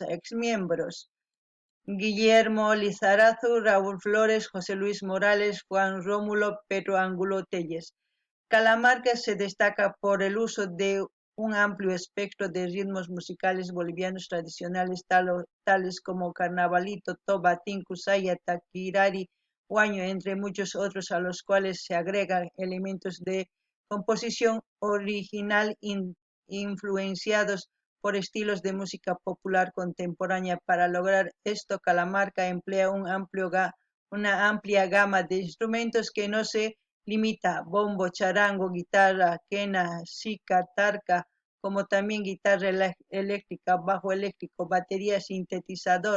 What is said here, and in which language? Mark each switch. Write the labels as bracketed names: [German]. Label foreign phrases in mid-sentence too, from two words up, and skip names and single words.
[Spanish] Exmiembros: Guillermo Lizarazu, Raúl Flores, José Luis Morales, Juan Rómulo, Pedro Angulo Telles. Calamarca se destaca por el uso de un amplio espectro de ritmos musicales bolivianos tradicionales tales como carnavalito, toba, tinku, saya, taquirari, huaño, entre muchos otros, a los cuales se agregan elementos de composición original influenciados por estilos de música popular contemporánea. Para lograr esto, Calamarca emplea una amplia gama de instrumentos que no se limita: bombo, charango, guitarra, quena, sica, tarca, como también guitarra eléctrica, bajo eléctrico, batería, sintetizador.